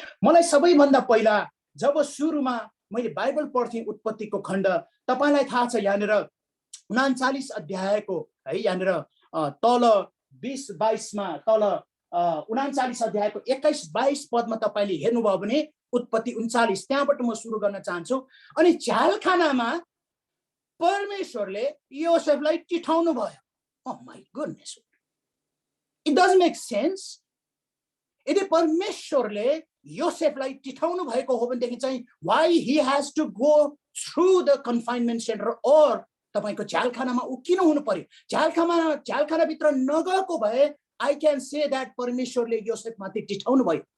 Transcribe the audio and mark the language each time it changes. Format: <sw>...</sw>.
<ne>मलाई सबैभन्दा पहिला जब सुरुमा मैले बाइबल पढ्थेँ उत्पत्तिको खण्ड, तपाईलाई थाहा छ यहाँनिर 39 अध्यायको है यहाँनिर तल 20-22 मा तल 39 अध्यायको 21-22 पदमा तपाईले हेर्नुभयो भने उत्पत्ति 39 त्यहाँबाट म सुरु गर्न चाहन्छु। अनि झ्यालखानामा परमेश्वरले योसेफलाई टिठाउनु भयो।</ne> <en>Oh my goodness, it doesn't make sense.</en> <ne>यदि परमेश्वरले योसेफलाई टिठाउनु भएको हो भनेदेखि चाहिँ</ne> <en>why he has to go through the confinement center</en> <ne>or तपाईको झ्यालखानामा ऊ किन हुनु पर्यो? झ्यालखानाभित्र नगएको भए</ne> <en>I can say that</en> <ne>परमेश्वरले योसेफमाथि टिठाउनु भयो।</ne>